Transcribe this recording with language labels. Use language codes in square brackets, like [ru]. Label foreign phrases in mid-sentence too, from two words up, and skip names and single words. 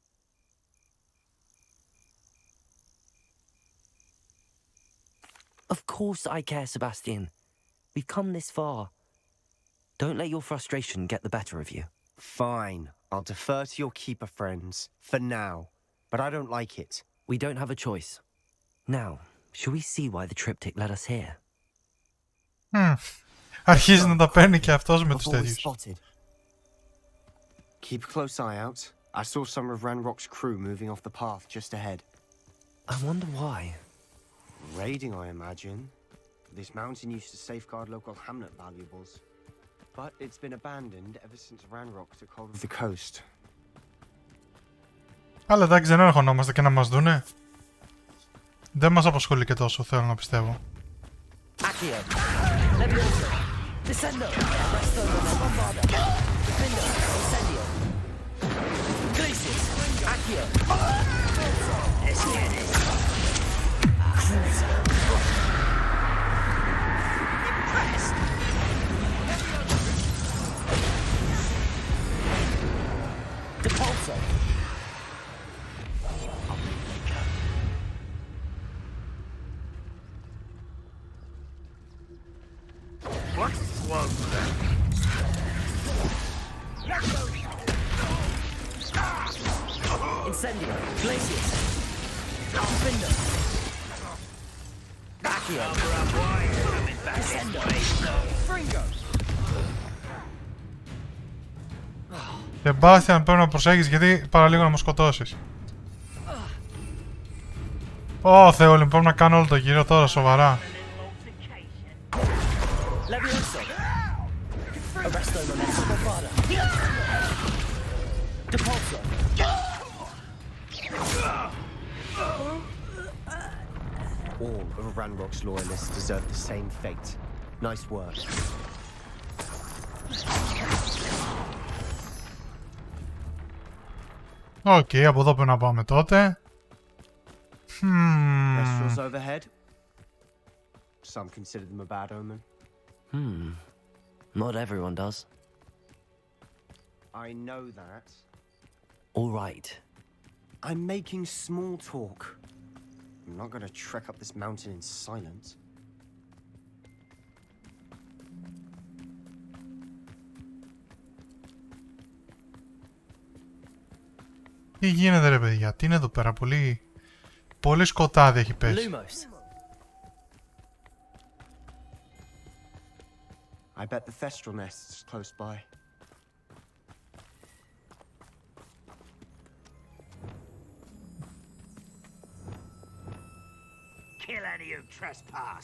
[en] Of course I care, Sebastian. We've come this far. Don't let your frustration get the better of you. Fine. I'll defer to your keeper friends, for now. But I don't like it. We don't have a choice. Now, shall we see why the triptych led us here? [el] Αρχίζει να τα παίρνει και αυτός με τους τέτοιους. [en] Keep a close eye out. I saw some of Ranrock's crew moving off the path just ahead. I wonder why. Raiding, I imagine. This mountain used to safeguard local hamlet valuables. But it's been abandoned ever since Ranrock took hold of the coast. [el] Αλλά εντάξει, δεν ερχονόμαστε και να μας δούνε. Δεν μας απασχολεί και τόσο, θέλω να πιστεύω. [en] Accio. Levioso. Descendo. Resto. Bombarda. Defendo. Incendio. Glacius. Accio. Esquenes. Cruiser. Impressed. Depulso. What was that? Incendio. Glacius. Defendo. Accio. Descendo. Fringo. [el] Σεμπάστιαν, πρέπει να προσέχεις γιατί παραλίγο να μου σκοτώσεις. Ω Θεέ, πρέπει να κάνω όλο το γύρο τώρα, σοβαρά. [en] All of Ranrock's loyalists deserve the same fate. Nice work. [el] Οκ, από εδώ πρέπει να πάμε τότε. [en] Restaurants overhead. Some consider them a bad omen. Not everyone does. I know that. All right. I'm making small talk. I'm not going to trek up this mountain in silence. [el] Τι γίνεται ρε παιδιά, τι είναι εδώ πέρα, πολύ σκοτάδι έχει πέσει. [en] I bet the Thestral nest is close by. Kill any who trespass.